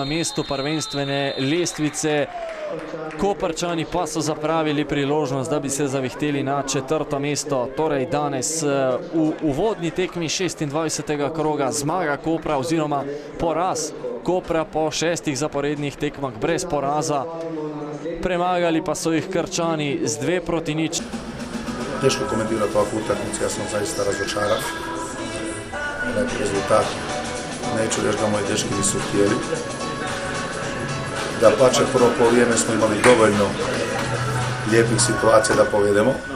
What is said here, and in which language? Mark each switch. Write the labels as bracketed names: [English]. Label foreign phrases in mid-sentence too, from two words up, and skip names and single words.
[Slovenian] mestu prvenstvene lestvice. Koprčani pa so zapravili priložnost, da bi se zavihteli na 4. mesto. Torej danes v uvodni tekmi 26. kroga zmaga Kopra oziroma poraz Kopra po 6 zaporednih tekmah brez poraza. Premagali pa so jih Krčani z 2-0. [Croatian] Teško komentirati ovakvu utakmicu, ja sam zaista razočaran. Rezultat, neću reći da moji dečki nisu htjeli. Da pače prvo polovrijeme smo imali dovoljno lijepih situacija da povedemo.